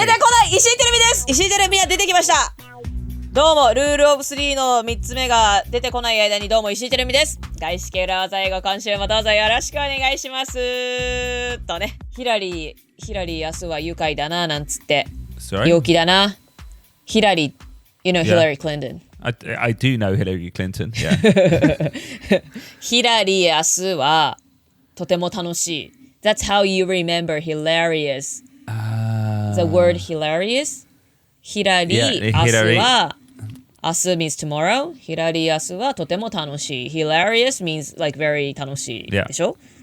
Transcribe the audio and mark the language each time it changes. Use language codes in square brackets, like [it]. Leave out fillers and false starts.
[ja] 出てこない石井テレビです。石井テレビは出てきました。どうもルールオブ3の3つ目が出てこない間にどうも石井テレビです。外資系裏技英語今週もどうぞよろしくお願いしますとね。ヒラリー明日は愉快だななんつって陽気だな。 [en] ヒラリー you know Hillary Clinton. I do know Hillary Clinton. Yeah. [ja] ヒラリー明日はとても楽しい。 [en] That's how you remember hilarious. The word hilarious. [ja] ヒラリー明日は明日 [en] means tomorrow. [ja] ヒラリー明日はとても楽しい。 [en] Hilarious means like very [ja] 楽しいでしょ?